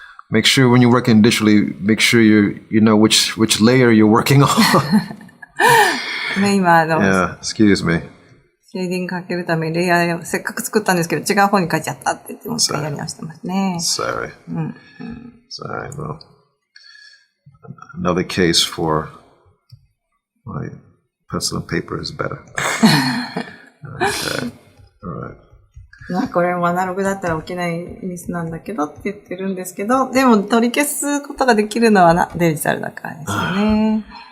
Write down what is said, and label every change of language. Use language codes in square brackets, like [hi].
[en] Make sure when you're working digitally, make sure you know which layer you're working on. [ja] ね、今 [en] Yeah, excuse me. [ja] シェーディングかけるためにレイヤーをせっかく作ったんですけど、違う方に書いちゃったって言ってもう一回やり直してますね。 [en] Sorry. Sorry, well. Another case for my pencil and paper is better. Okay. All right. [ja] これもアナログだったら起きないミスなんだけどって言ってるんですけど、でも取り消すことができるのはデジタルだからですよね。